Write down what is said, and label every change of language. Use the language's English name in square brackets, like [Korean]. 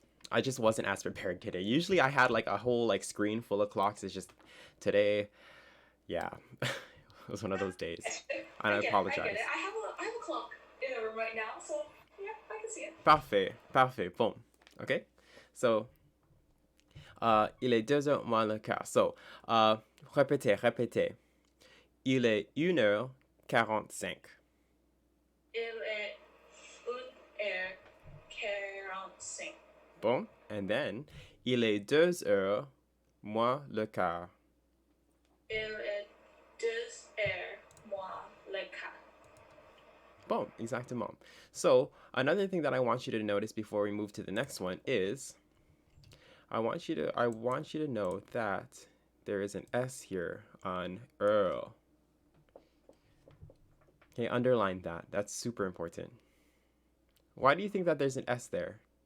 [English] I just wasn't as prepared today. Usually I had like a whole like screen full of clocks. It's just today, yeah, it was one of those days. And I apologize. I get it. I have a clock in the room right now, so yeah, I can see it. [French] Parfait. Bon. Okay. So, il est 2 heures moins le quart. So, répétez. Il est 1h45. Il est 1h45. Bon. [English] And then, [French] il est 2 heures moins le quart. Il est 2 heures moins le quart. Bon, exactement. [English] So, another thing that I want you to notice before we move to the next one is I want you to know that there is an S here on Earl. Okay, underline that. That's super important. Why do you think that there's an S there?